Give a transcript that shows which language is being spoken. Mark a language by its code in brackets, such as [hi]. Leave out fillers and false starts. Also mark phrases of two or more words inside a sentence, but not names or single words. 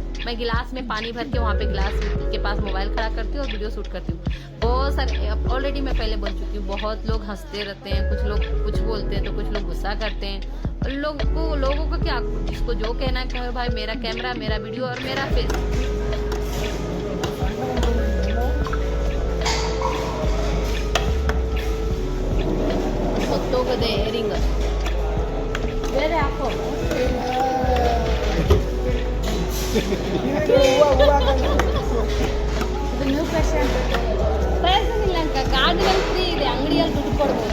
[hi] मैं गिलास में पानी भर के वहाँ पे गिलास के पास मोबाइल खड़ा करती हूँ और वीडियो शूट करती हूँ। बहुत सारे ऑलरेडी मैं पहले बोल चुकी हूँ, बहुत लोग हंसते रहते हैं, कुछ लोग कुछ बोलते हैं तो कुछ लोग गुस्सा करते हैं। लोगों को क्या, जिसको जो कहना है भाई, मेरा कैमरा, मेरा वीडियो और मेरा फेस। [kn] ಹೊತ್ತೋಗದೆ ಏರಿಂಗ್ ಬೇರೆ ಹಾಕೋ [en] new fashion [kn] ಫ್ಯಾಷನ್ ಇಲ್ಲ ಅಂಕ, ಗಾರ್ಡನಲ್ಲಿ ಫ್ರೀ ಇದೆ, ಅಂಗಡಿಯಲ್ಲಿ ದುಡ್ಡು ಕೊಡ್ಬೋದು.